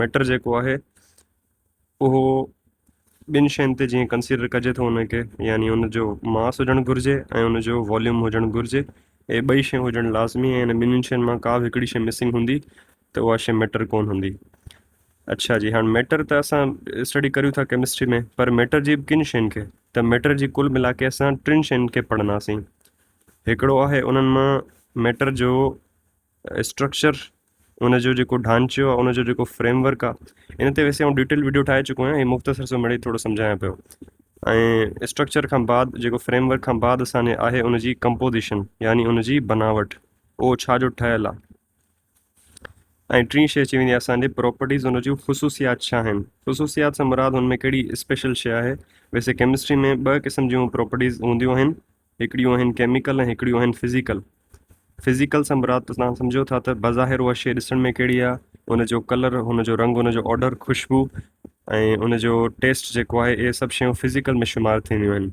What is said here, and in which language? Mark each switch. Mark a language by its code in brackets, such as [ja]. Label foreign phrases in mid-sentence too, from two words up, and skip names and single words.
[sd] मैटर जेको आहे उहो ॿिनि शयुनि ते जीअं कंसीडर कजे थो उनखे, यानी हुनजो मास हुजणु घुरिजे ऐं हुनजो वॉल्यूम हुजणु घुरिजे। इहे ॿई शयूं हुजणु लाज़मी ऐं इन ॿिन्हिनि शयुनि मां का बि हिकिड़ी शइ मिसिंग हूंदी त उहा शइ मैटर कोन हूंदी। अच्छा जी, हाणे मैटर त असां स्टडी करियूं था केमिस्ट्री में, पर मैटर जी किन शयुनि खे, त मैटर जी [ur] کل ملا کے [sd] असां टिनि शयुनि खे पढ़ंदासीं। हिकिड़ो आहे उन्हनि मां मैटर जो स्ट्रक्चर, उनजो जेको ढांचो आहे, उनजो जेको फ्रेमवर्क आहे। इन ते वैसे आउं डिटेल वीडियो ठाहे चुको आहियां, ऐं मुख़्तसर सो मिड़ई थोरो सम्झायां पियो। ऐं स्ट्रक्चर खां बाद जेको फ्रेमवर्क खां बाद असांजे आहे उनजी कंपोज़िशन, यानी उनजी बनावट, उहो छा जो ठहियलु आहे। ऐं टी शइ अची वेंदी आहे असांजे प्रॉपर्टीज़, उनजूं ख़ुशूसियात छा आहिनि। ख़ुशूसियात सां मुराद हुन में कहिड़ी स्पेशल शइ आहे। वैसे केमिस्ट्री में ॿ क़िस्म जूं प्रॉपर्टीज़ हूंदियूं आहिनि, हिकिड़ियूं आहिनि केमिकल ऐं हिकिड़ियूं आहिनि फिज़िकल। फिज़िकल सां मुराद त तव्हां सम्झो था त बज़ाहिर उहा शइ ॾिसण में कहिड़ी आहे, हुनजो कलर, हुनजो रंग, हुनजो ऑडर, ख़ुशबू ऐं उनजो टेस्ट जेको आहे, इहे सभु शयूं फिज़िकल में शुमारु थींदियूं आहिनि।